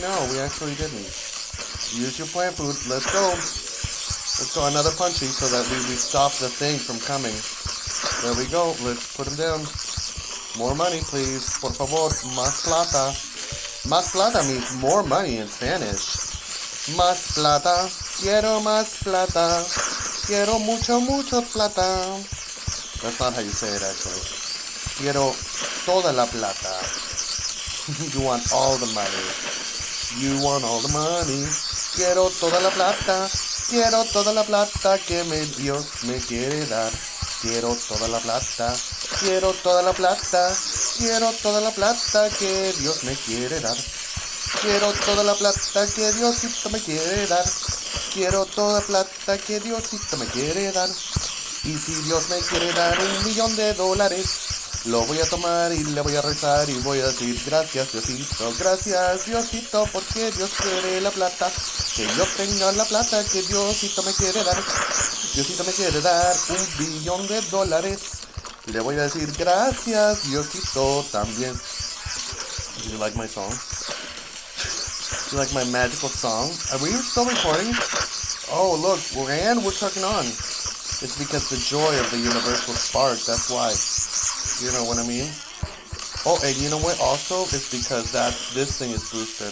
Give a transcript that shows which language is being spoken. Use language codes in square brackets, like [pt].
[en] No, we actually didn't. Use your plant food. Let's go. Let's go. Another punchy so that we stop the thing from coming. There we go. Let's put him down. More money, please. [es] Por favor. Más plata. [en] Más plata means more money in Spanish. [es] Más plata, quiero más plata, quiero mucho plata. [en] That's not how you say it, actually. [es] Quiero toda la plata. [en] You want all the money. You want all the money. [es] Quiero toda la plata. Quiero toda la plata que Dios me quiere dar. Quiero toda la plata. Quiero toda la plata. Quiero toda la plata que Dios me quiere dar. Quiero toda la plata que Diosito me quiere dar. Quiero toda la plata que Diosito me quiere dar. Y si Dios me quiere dar $1,000,000, lo voy a tomar y le voy a rezar y voy a decir gracias Diosito, porque Dios quiere la plata. Que yo tenga la plata que Diosito me quiere dar. Diosito me quiere dar $1,000,000,000. Le voy a decir gracias Diosito también. [en] Do you like my song? You like my magical song? Are we still recording? Oh, look, we're trucking on. It's because the joy of the universal spark, that's why. You know what I mean? Oh, and you know what also? It's because this thing is boosted.